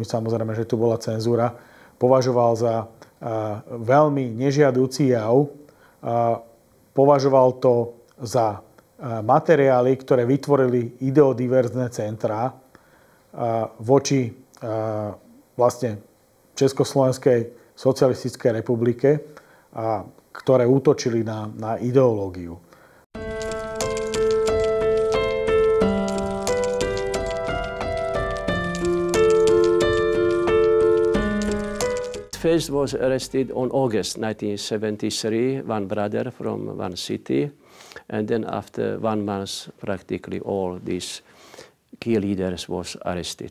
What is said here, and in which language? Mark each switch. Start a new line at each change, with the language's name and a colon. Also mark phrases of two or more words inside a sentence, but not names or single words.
Slovak: samozrejme, že tu bola cenzúra, považoval za veľmi nežiaducí jav, považoval to za materiály, ktoré vytvorili ideodiverzné centrá voči vlastne Československej socialistickej republike, ktoré útočili na ideológiu.
English: First was arrested on August 1973, one brother from one city, and then after 1 month, practically all these key leaders was arrested.